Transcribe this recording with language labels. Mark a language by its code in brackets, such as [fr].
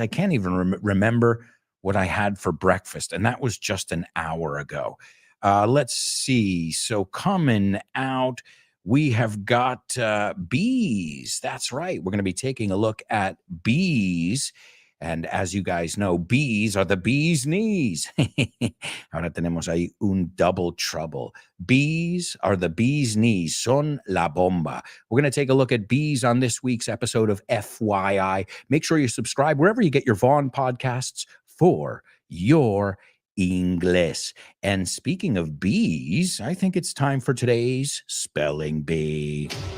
[en] I can't even remember what I had for breakfast, and that was just an hour ago. Let's see. So coming out, we have got bees. That's right. We're going to be taking a look at bees. And as you guys know, bees are the bee's knees. [es] Ahora tenemos ahí un double trouble. [en] Bees are the bee's knees. [es] Son la bomba. [en] We're going to take a look at bees on this week's episode of FYI. Make sure you subscribe wherever you get your Vaughn podcasts for your English. And speaking of bees, I think it's time for today's Spelling Bee.